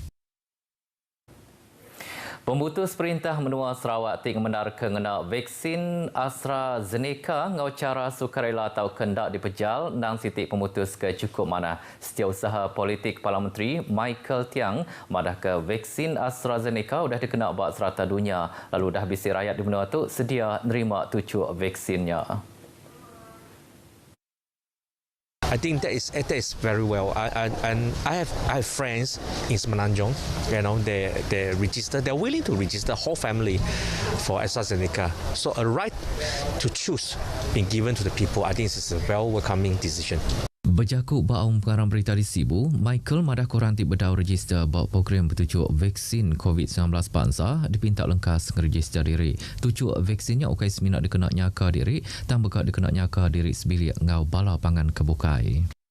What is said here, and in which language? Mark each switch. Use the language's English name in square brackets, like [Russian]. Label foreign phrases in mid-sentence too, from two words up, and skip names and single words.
[Iban] Pembutus Perintah Menua Sarawak ting menar kengena vaksin AstraZeneca ngau cara sukarela atau kendak dipejal nang sitik pemutus ke cukup mana. Setiausaha politik Kepala Menteri Michael Tiang madah ke vaksin AstraZeneca sudah dikena bak serata dunia lalu dah bisi rakyat di benua tu sedia nerima tucuk vaksinnya. [English] I think that is very well. And I have friends in Semenanjung. You know, they register. They're willing to register whole family for AstraZeneca. So a right to choose being given to the people. I think this is a well welcoming decision. [Iban] Berjakuk baum pengarang berita di Sibu, Michael madah korang ti bedau register bawa program bertujuk vaksin COVID-19 bangsa dipinta lengkas register diri. Tujuk vaksinnya ukai seminat dikena nyaka diri, tambah dikena nyaka diri sebilik ngau bala pangan kebukai.